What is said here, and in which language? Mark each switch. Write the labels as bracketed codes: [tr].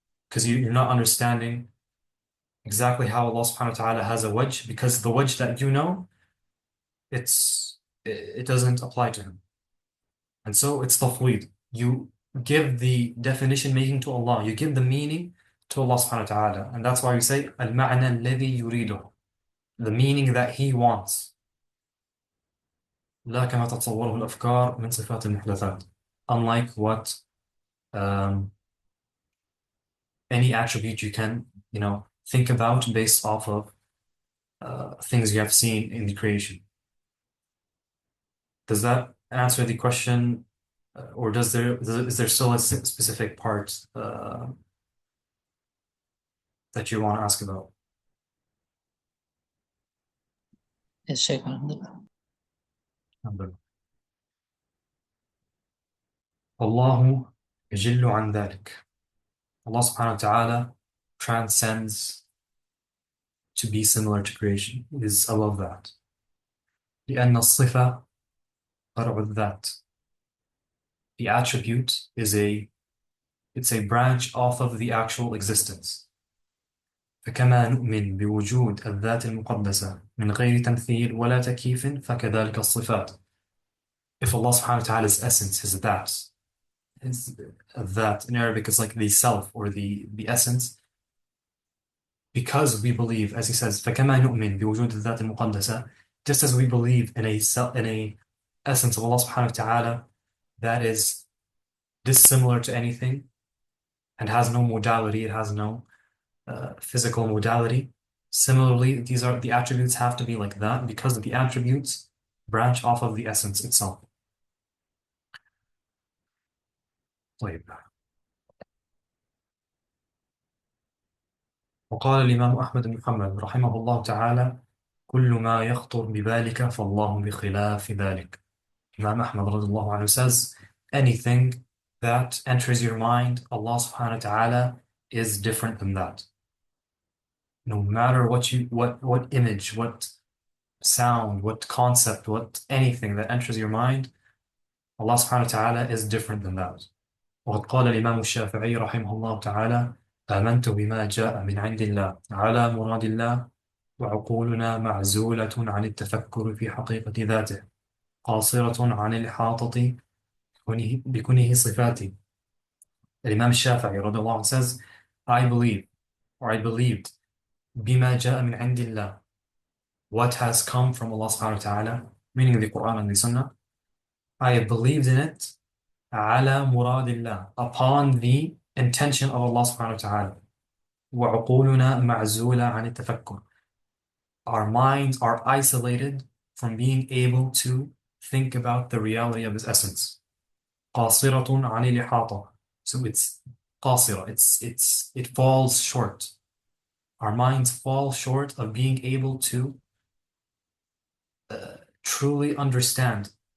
[en] Because you're not understanding exactly how Allah subhanahu wa ta'ala has a wajh, because the wajh that you know, it doesn't apply to him. And so it's tafweed. You give the definition making to Allah. You give the meaning to Allah subhanahu wa ta'ala. And that's why we say al-ma'na alladhi yuridu, the meaning that He wants. [ar] لا كما تتصوره الأفكار من صفات المحدثات. [en] Unlike what any attribute you can, think about based off of things you have seen in the creation. Does that answer the question, or is there still a specific part that you want to ask about? Yes, Sheikh. Alhamdulillah. Alhamdulillah. [ar] Allahu يجل عن ذلك. [en] Allah subhanahu wa ta'ala transcends to be similar to creation, is above that. [ar] لأن الصفة فرع الذات. [en] The attribute it's a branch off of the actual existence. [ar] فكما نؤمن بوجود الذات المقدسة من غير تمثيل ولا تكييف فكذلك الصفات. [en] If Allah subhanahu wa ta'ala's essence is that in Arabic is like the self or the essence, because we believe, as he says, [ar] فكما نؤمن بوجود الذات المقدسة, [en] just as we believe in a essence of Allah subhanahu wa ta'ala that is dissimilar to anything and has no modality, it has no physical modality. Similarly, the attributes have to be like that because the attributes branch off of the essence itself. [ar] طيب. وقال الإمام أحمد بن محمد رحمه الله تعالى: كل ما يخطر ببالك فالله بخلاف ذلك. [en] Imam Ahmad radiallahu anhu says, anything that enters your mind, Allah subhanahu wa ta'ala is different than that. No matter what image, what sound, what concept, what anything that enters your mind, Allah subhanahu wa ta'ala is different than that. [ar] وقد قال الإمام الشافعي رحمه الله تعالى: آمنت بما جاء من عند الله على مراد الله وعقولنا معزولة عن التفكر في حقيقة ذاته قاصرة عن الإحاطة بكنه صفاته. الإمام الشافعي رضي الله عنه [en] says, I believe, or I believed, [ar] بما جاء من عند الله, [en] what has come from Allah subhanahu wa ta'ala, meaning the Quran and the Sunnah. I believed in it [ar] على مراد الله, [en] upon the intention of Allah subhanahu wa ta'ala. [ar] وعقولنا معزولة عن التفكر. [en] Our minds are isolated from being able to think about the reality of His essence. [ar] قاصرة عن الإحاطة. [en] So it's قاصرة, it falls short. Our minds fall short of being able to truly understand.